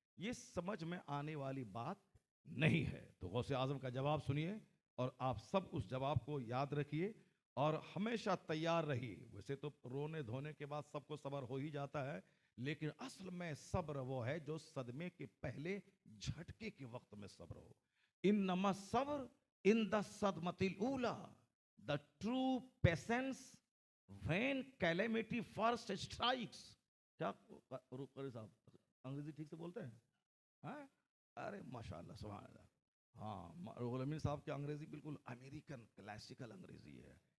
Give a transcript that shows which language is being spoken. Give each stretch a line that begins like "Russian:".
Urdu: یہ سمجھ میں آنے والی بات نہیں ہے. تو غوث اعظم کا جواب سنیے اور آپ سب اس جواب کو یاد رکھیے اور ہمیشہ تیار رہیے. ویسے تو رونے دھونے کے بعد سب کو صبر ہو ہی جاتا ہے، لیکن اصل میں صبر وہ ہے جو صدمے کے پہلے جھٹکے کے وقت میں صبر ہو.
Arabic: انما الصبر عند الصدمۃ الاولی،
English: the true patience when calamity first strikes.
Urdu: کیا قاری صاحب انگریزی ٹھیک سے بولتے ہیں؟ ارے ماشاءاللہ سبحان اللہ. ہاں رغل امین صاحب کی انگریزی بالکل امریکن کلاسیکل انگریزی ہے.